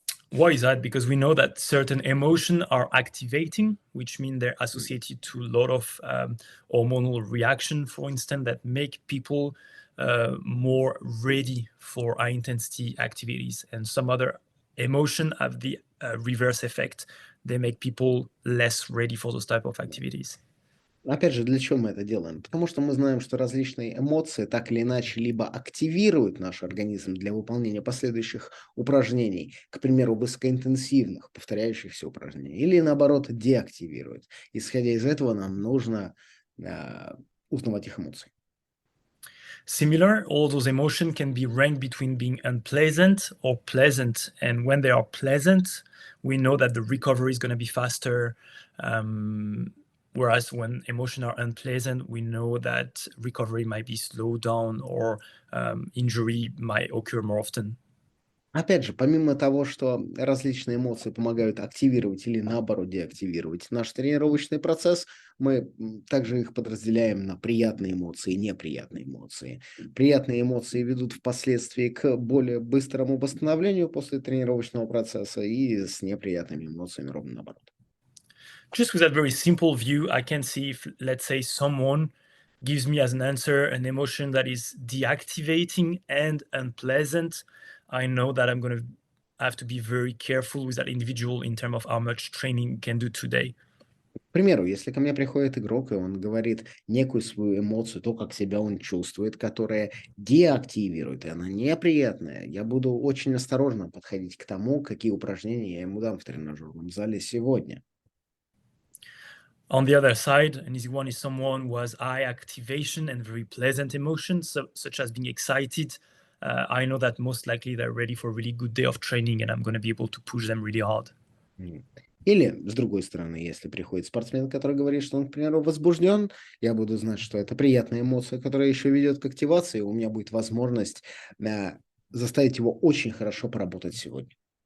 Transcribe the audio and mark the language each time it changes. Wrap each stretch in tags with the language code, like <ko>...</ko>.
<en>Why is that? Because we know that certain emotions are activating, which means they're associated to a lot of hormonal reaction, for instance, that make people more ready for high intensity activities. And some other emotions have the reverse effect. They make people less ready for those type of activities.</en> <ru>Опять же, для чего мы это делаем? Потому что мы знаем, что различные эмоции так или иначе либо активируют наш организм для выполнения последующих упражнений, к примеру, высокоинтенсивных, повторяющихся упражнений, или наоборот деактивируют. Исходя из этого, нам нужно узнавать их эмоции.</ru> <en>Similar, all those emotions can be ranked between being unpleasant or pleasant. And when they are pleasant, we know that the recovery is going to be faster. Whereas when emotions are unpleasant, we know that recovery might be slowed down or injury might occur more often.</en> <ru>Опять же, помимо того, что различные эмоции помогают активировать или наоборот деактивировать наш тренировочный процесс, мы также их подразделяем на приятные эмоции и неприятные эмоции. Приятные эмоции ведут впоследствии к более быстрому восстановлению после тренировочного процесса, и с неприятными эмоциями ровно наоборот.</ru> <en>Just with that very simple view, I can see if, let's say, someone gives me as an answer an emotion that is deactivating and unpleasant, I know that I'm going to have to be very careful with that individual in terms of how much training can do today.</en> <ru>К примеру, если ко мне приходит игрок, и он говорит некую свою эмоцию, то, как себя он чувствует, которая деактивирует, и она неприятная, я буду очень осторожно подходить к тому, какие упражнения я ему дам в тренажерном зале сегодня.</ru> <en>On the other side, an easy one is someone who has high activation and very pleasant emotions, such as being excited. I know that most likely they're ready for a really good day of training, and I'm going to be able to push them really hard.</en> <ru>Или, с другой стороны, если приходит спортсмен, который говорит, что он, к примеру, возбужден, я буду знать, что это приятная эмоция, которая еще ведет к активации, и у меня будет возможность заставить его очень хорошо поработать сегодня.</ru>